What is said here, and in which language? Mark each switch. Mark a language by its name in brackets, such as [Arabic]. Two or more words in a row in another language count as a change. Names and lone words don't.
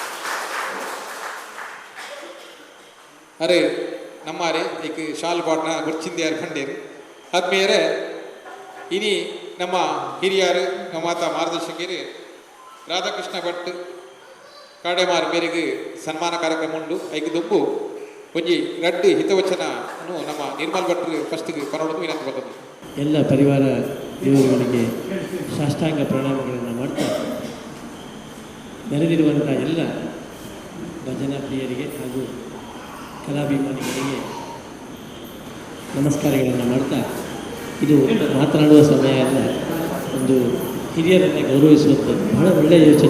[Tulu] ಅರೆ ನಮ್ಮಾರೆ ಈಗ ಶಾಲ್ ಪಾಟ್ನ ಗುರ್ಚಿಂದಿ ಅರ್ಕಂಡೇರು ಆತ್ಮೀಯರೇ, ಇನಿ ನಮ್ಮ ಹಿರಿಯರು ನಮ್ಮ ಮಾತಾ ಮಾರ್ಗದರ್ಶಕರು ರಾಧಾಕೃಷ್ಣ ಭಟ್ ಕಾಡೆಮಾರ್ ಮೇರೆಗೆ ಸನ್ಮಾನ ಕಾರ್ಯಕ್ರಮ ಉಂಡು ಐದು ದುಂಬು ಒಂಜಿ ರಡ್ಡು ಹಿತವಚನನು ನಮ್ಮ ನಿರ್ಮಲ್ ಭಟ್ರು ಫಸ್ಟ್ಗೆ ಪರವಡು ವಿನಂತಿ ಬಂದದ್ದು. [Kannada] ಎಲ್ಲ ಪರಿವಾರ ದೇವರುಗಳಿಗೆ ಸಾಷ್ಟಾಂಗ ಪ್ರಣಾಮಗಳನ್ನು ಮಾಡ್ತಾ ನೆರೆದಿರುವಂಥ ಎಲ್ಲ ಭಜನಾ ಪ್ರಿಯರಿಗೆ ಹಾಗೂ ಕಲಾಭಿಮಾನಿಗಳಿಗೆ ನಮಸ್ಕಾರಗಳನ್ನು ಮಾಡ್ತಾ, ಇದು ಮಾತನಾಡುವ ಸಮಯ ಅಲ್ಲ, ಒಂದು ಹಿರಿಯರನ್ನು ಗೌರವಿಸುವಂಥದ್ದು ಬಹಳ ಒಳ್ಳೆಯ ಯೋಚನೆ.